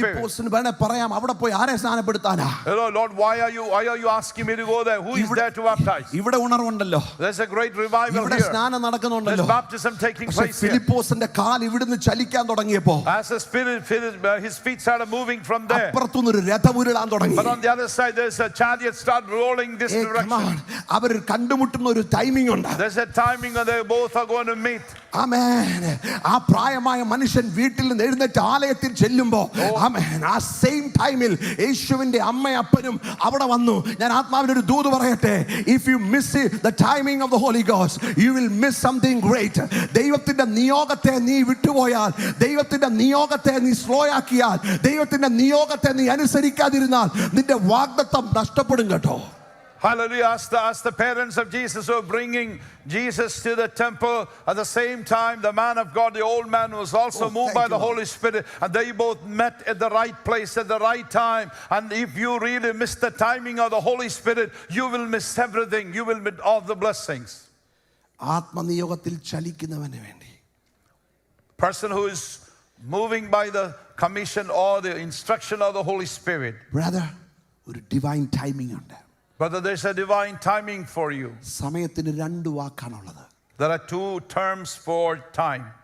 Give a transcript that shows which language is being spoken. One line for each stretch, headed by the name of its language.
Malayalam: ഫിലിപ്പോസിന് വേണേ പറയാം അവിടെ പോയി ആരെ സ്നാനപ്പെടുത്താനാ?
English: Hello Lord, why are you asking me to go there? Who is there to baptize?
Malayalam: ഇവിടെ ഉണർവുണ്ടല്ലോ.
English: There's a great revival
Malayalam: ഇവിടെ
English: here.
Malayalam: സ്നാനം നടക്കുന്നുണ്ടല്ലോ.
English: There's baptism taking place here.
Malayalam: ഫിലിപ്പോസിന്റെ കാൽ ഇവിടുന്ന് ചലിക്കാൻ തുടങ്ങിയപ്പോൾ
English: As the spirit, his feet started moving from there.
Malayalam: അപ്പുറത്തുനിന്ന് ഒരു രഥം ഉരുളാൻ തുടങ്ങി.
English: But on the other side, there's a chariot start rolling this direction.
Malayalam: അവർ കണ്ടുമുട്ടുന്ന ഒരു ടൈമിംഗ് ഉണ്ട്.
English: There's a timing and they both are going to meet.
Malayalam: ആമേൻ. ആ പ്രായമായ മനുഷ്യൻ വീട്ടിൽ നിന്ന് എഴുന്നേറ്റ് ആലയത്തിൽ ചെല്ലുമ്പോൾ ആമേൻ ആ സെയിം ടൈമിൽ യേശുവിന്റെ അമ്മയും അപ്പനും അവിടെ വന്നു. ഞാൻ ആത്മാവിന്റെ ഒരു ദൂത് പറയട്ടെ.
English: If you miss the timing of the Holy Ghost, you will miss something great.
Malayalam: ദൈവത്തിന്റെ നിയോഗത്തെ നീ വിട്ടുപോയാൽ, ദൈവത്തിന്റെ നിയോഗത്തെ നീ സ്ലോ ആക്കിയാൽ, ദൈവത്തിന്റെ നിയോഗത്തെ നീ അനുസരിക്കാതിരുന്നാൽ നിന്റെ വാഗ്ദത്തം നഷ്ടപ്പെടും കേട്ടോ.
English: Hallelujah. As the parents of Jesus were bringing Jesus to the temple, at the same time, the man of God, the old man, was also moved by the Holy Spirit. And they both met at the right place at the right time. And if you really miss the timing of the Holy Spirit, you will miss everything. You will miss all the blessings.
Malayalam: ആത്മനിയോഗത്തിൽ ചലിക്കുന്നവന് വേണ്ടി
English: Person who is moving by the commission or the instruction of the Holy Spirit.
Malayalam: Brother, ഒരു divine timing ഉണ്ട്.
English: Brother, there's a divine timing for you.
Malayalam: സമയത്തിന് രണ്ട് വാക്കാണുള്ളത്.
English: There are two terms for time.